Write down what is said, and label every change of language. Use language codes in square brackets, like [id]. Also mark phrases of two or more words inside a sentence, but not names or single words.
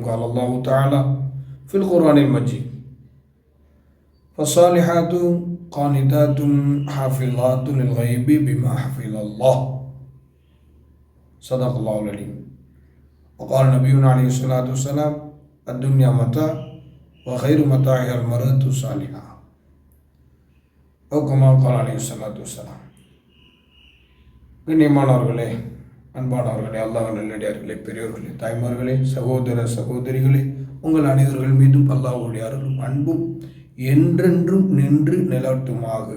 [ar] قال الله تعالى في القرآن المجيد: فالصالحات قانتات حافظات للغيب بما حفظ الله. صدق الله العليم. وقال نبينا عليه الصلاة والسلام: الدنيا متاع وخير متاعها المرأة الصالحة. [ta] கண்ணியமானவர்களே, அன்பானவர்களே, அல்லாஹ் நல்லடியார்களே, பெரியோர்களே, தாய்மார்களே, சகோதர சகோதரிகளே, உங்கள் அனைவர்கள் மீதும் அல்லாஹ்வுடைய அருளும் அன்பும் என்றென்றும் நின்று நிலவட்டுமாக.